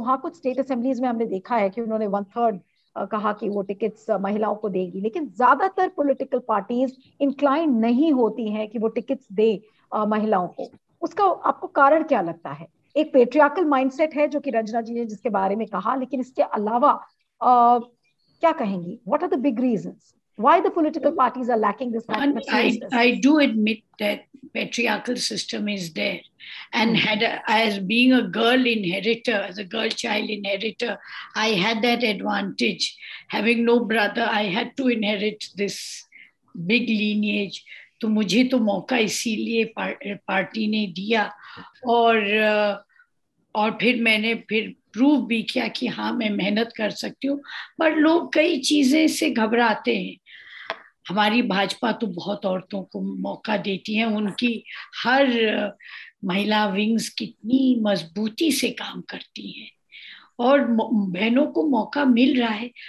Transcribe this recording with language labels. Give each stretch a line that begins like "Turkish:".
Hindi: हाँ, कुछ state assemblies में हमने देखा है कि उन्होंने 1/3 कहा कि वो टिकट्स महिलाओं को देगी, लेकिन ज्यादातर पॉलिटिकल पार्टीज इंक्लाइन नहीं होती हैं कि वो टिकट्स दे महिलाओं को। उसका आपको कारण क्या लगता है? एक पेट्रियार्कल माइंडसेट है जो कि रंजना जी ने जिसके बारे में कहा, लेकिन इसके अलावा क्या कहेंगी?
English: What are the big reasons why the political parties are lacking this kind of seriousness? I do admit that patriarchal system is there, and as being a girl inheritor, as a girl child inheritor, I had that advantage. Having no brother, I had to inherit this big lineage.
Hindi: तो मुझे तो मौका इसीलिए party ने दिया, और फिर मैंने प्रूव भी किया कि हाँ, मैं मेहनत कर सकती हूँ। पर लोग कई चीजें से घबराते हैं। हमारी भाजपा तो बहुत औरतों को मौका देती है, उनकी हर महिला विंग्स कितनी मजबूती से काम करती हैं, और बहनों को मौका मिल रहा है।